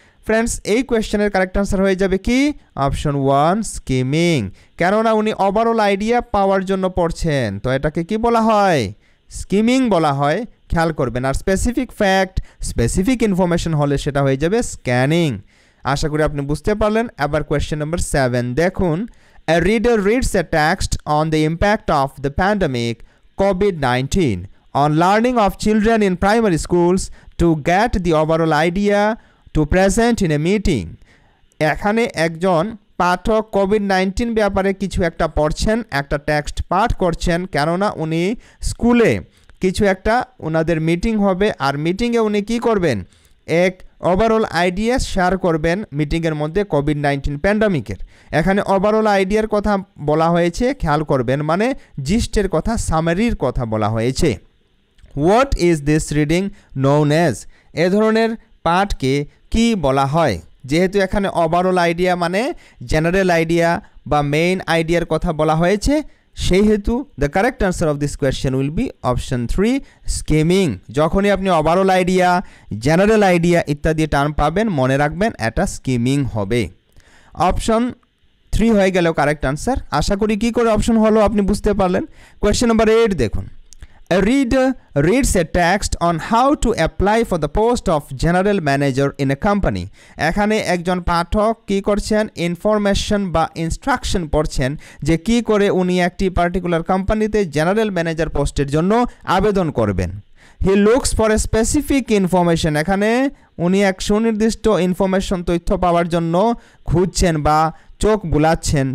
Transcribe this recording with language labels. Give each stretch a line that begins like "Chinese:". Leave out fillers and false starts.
Bangla: Friends এই কোয়েশ্চেনের correct answer হয়ে যাবে কি? Option 1 skimming. কেননা উনি ওভারঅল আইডিয়া পাওয়ার জন্য পড়ছেন, তো এটাকে কি বলা হয়? স্কিমিং বলা হয়। খেয়াল করবেন। আর স্পেসিফিক ফ্যাক্ট, স্পেসিফিক ইনফরমেশন হলে সেটা হয়ে যাবে স্ক্যানিং। আশা করি আপনি বুঝতে পারলেন। এবার কোয়েশ্চেন নাম্বার 7 দেখুন।
English: A reader reads a text on the impact of the pandemic COVID-19 on learning of children in primary schools to get the overall idea to present in a meeting.
Bangla: এখানে একজন পাঠক COVID-19 ব্যাপারে কিছু একটা পড়ছেন, একটা text পাঠ করছেন, কেননা উনি স্কুলে কিছু একটা ওনাদের মিটিং হবে, আর মিটিংয়ে উনি কি করবেন? এক ওভারঅল আইডিয়া শেয়ার করবেন মিটিংয়ের মধ্যে কোভিড-19 প্যান্ডামিকের। এখানে ওভারঅল আইডিয়ার কথা বলা হয়েছে, খেয়াল করবেন, মানে জিস্টের কথা, সামারির কথা বলা হয়েছে।
English: What is this reading known as?
Bangla: এ ধরনের পাঠকে কি বলা হয়? যেহেতু এখানে ওভারঅল আইডিয়া মানে জেনারেল আইডিয়া বা মেইন আইডিয়ার কথা বলা হয়েছে, সেই হেতু
English: The correct answer of this question will be option 3 skimming.
Bangla: যখনই আপনি ওভারঅল আইডিয়া, জেনারেল আইডিয়া ইত্যাদি টার্ম পাবেন, মনে রাখবেন এটা স্কিমিং হবে। অপশন 3 হয়ে গেল কারেক্ট আনসার। আশা করি কি করে অপশন হলো আপনি বুঝতে পারলেন। কোয়েশ্চেন নাম্বার 8 দেখুন।
English: A reader reads a text on how to apply for the post of general manager in a company.
Bangla: এখানে একজন পাঠক কি করছেন? ইনফরমেশন বা ইনস্ট্রাকশন পড়ছেন যে কি করে উনি একটি পার্টিকুলার কোম্পানিতে জেনারেল ম্যানেজার পোস্টের জন্য আবেদন করবেন।
English: He looks for a specific information.
Bangla: এখানে উনি এক সুনির্দিষ্ট ইনফরমেশন, তথ্য পাওয়ার জন্য খুঁজছেন বা চোখ বুলাচ্ছেন।